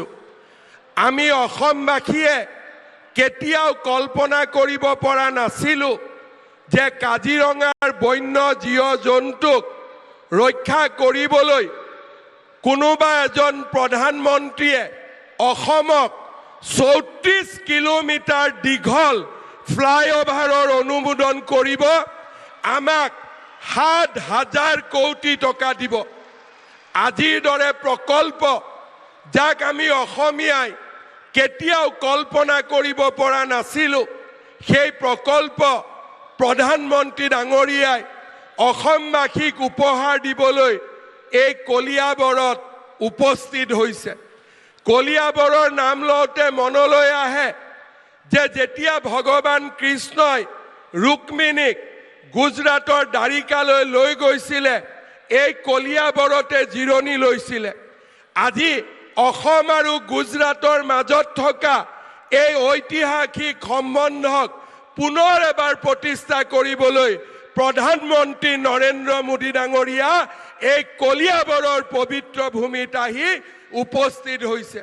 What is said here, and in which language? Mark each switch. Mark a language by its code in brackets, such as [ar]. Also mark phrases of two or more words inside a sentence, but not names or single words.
[as] আমি অসমবাসীয়ে কেতিয়াও কল্পনা কৰিব পৰা নাছিলো যে কাজিৰঙাৰ বন্য জীৱ জন্তুক ৰক্ষা কৰিবলৈ কোনোবা এজন প্ৰধানমন্ত্ৰীয়ে অসমক 34 কিলোমিটাৰ দীঘল ফ্লাইঅভাৰ অনুমোদন কৰিব, আমাক 7,000 কোটি টকা দিব। আজিৰ দৰে প্ৰকল্প যাক আমি অসমীয়াই কেতিয়াও কল্পনা কৰিব পৰা নাছিলো, সেই প্ৰকল্প প্ৰধানমন্ত্ৰী ডাঙৰীয়াই অসমবাসীক উপহাৰ দিবলৈ এই কলিয়াবৰত উপস্থিত হৈছে। কলিয়াবৰৰ নাম ল'লে মনলৈ আহে যে যেতিয়া ভগৱান কৃষ্ণই ৰুক্মিণীক গুজৰাটৰ দ্বাৰিকালৈ লৈ গৈছিলে, এই কলিয়াবৰতে জিৰণি লৈছিলে। আজি অসম আৰু গুজৰাটৰ মাজত থকা এই ঐতিহাসিক সম্বন্ধক পুনৰ এবাৰ প্ৰতিষ্ঠা কৰিবলৈ প্ৰধানমন্ত্ৰী নৰেন্দ্ৰ মোদী ডাঙৰীয়া এই কলিয়াবৰৰ পবিত্ৰ ভূমিত আহি উপস্থিত হৈছে।